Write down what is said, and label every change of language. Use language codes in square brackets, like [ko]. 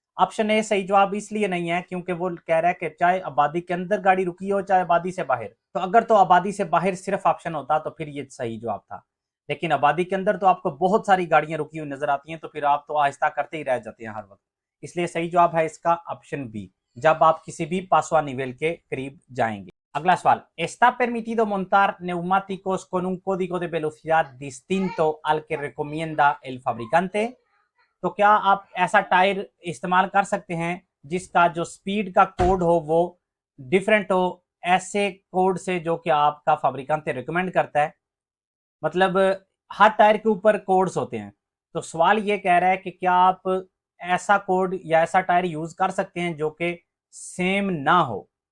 [hi] Option A सही जवाब इसलिए नहीं है क्योंकि वो कह रहा है कि चाहे आबादी के अंदर गाड़ी रुकी हो चाहे आबादी से बाहर। तो अगर तो आबादी से बाहर सिर्फ ऑप्शन होता तो फिर ये सही जवाब था, लेकिन आबादी के अंदर तो आपको बहुत सारी गाड़ियां रुकी हुई नजर आती हैं, तो फिर आप तो आहिस्ता करते ही रह जाते हैं हर वक्त। इसलिए सही जवाब है इसका ऑप्शन बी, जब आप किसी भी पासवा निवेल के करीब जाएंगे। अगला सवाल: [es] ¿Está permitido montar neumáticos con un código de velocidad distinto al que recomienda el fabricante? [hi] तो क्या आप ऐसा टायर इस्तेमाल कर सकते हैं जिसका जो स्पीड का कोड हो वो डिफरेंट हो ऐसे कोड से जो कि आपका फैब्रिकेंट रिकमेंड करता है? मतलब हर टायर के ऊपर कोड्स होते हैं। तो सवाल ये कह रहा है कि क्या आप ऐसा कोड या ऐसा टायर यूज कर सकते हैं जो कि सेम ना हो?